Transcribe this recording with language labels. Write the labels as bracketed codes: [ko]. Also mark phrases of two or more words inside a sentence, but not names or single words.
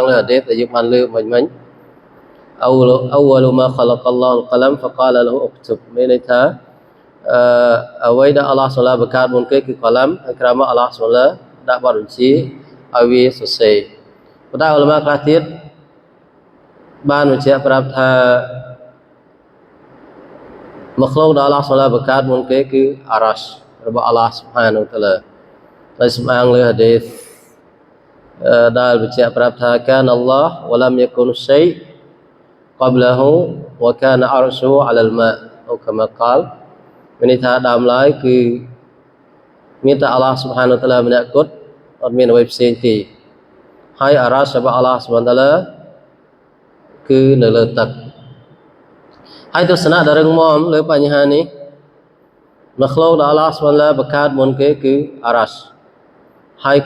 [km] លើហាឌីសដែលយើងបានលើកមិញ [ar] أول ما خلق الله القلم فقال له اكتب [km] មានន័យថាអ្វីដែលអល់ឡោះស៊ុបហានតាឡាបង្កើតមុនគេគឺកឡាំហើយក្រោយមកអល់ឡោះស៊ុបហានតាឡាដាក់បទបញ្ជាឲ្យវាសរសេរប៉ុន្តែឧលមាខ្លះទៀតបានបញ្ជាក់ប្រាប់ថាមកលោកដល់អល់ឡោះសុបហានបង្កើតមុនគេគឺអារ៉ាស់របស់អល់ឡោះសុបហាន តាឡាដោយសំអាងលើហាឌីសដែលបញ្ជាក់ប្រាប់ថា [ar] كان الله ولم يكن شيء قبله وكان عرشه على الماء أو كما قال [km] មានន័យថាដើមឡើយគឺមានតែអល់ឡោះសុបហានតាឡាម្នាក់គត់អត់មានអ្វីផ្សេង ទេហើយអារ៉ាស់របស់អល់ឡោះសុបហានតាឡាគឺនៅលើទឹកហើយទស្សនៈដ៏រឹងមាំលើបញ្ហានេះមកលោកដល់អល់ឡោះសុបហានតាឡាបង្កើតមុនគេគឺអារ៉ាស់ហើយក